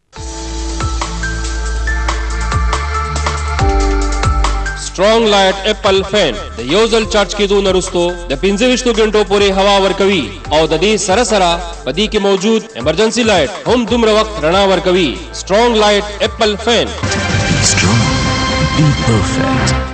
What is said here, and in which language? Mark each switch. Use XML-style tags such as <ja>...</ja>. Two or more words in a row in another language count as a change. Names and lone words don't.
<ps>Strong Light Apple Fan د یو ځل چارج کېدو نه وروسته د 25 غنټو پورې هوا ورکوي او د دې سره سره په دې کې موجود</ps> <en>emergency light</en> <ps>هم دومره وخت رڼا ورکوي. Strong Light Apple Fan.</ps> <en>Strong. Be perfect.</en>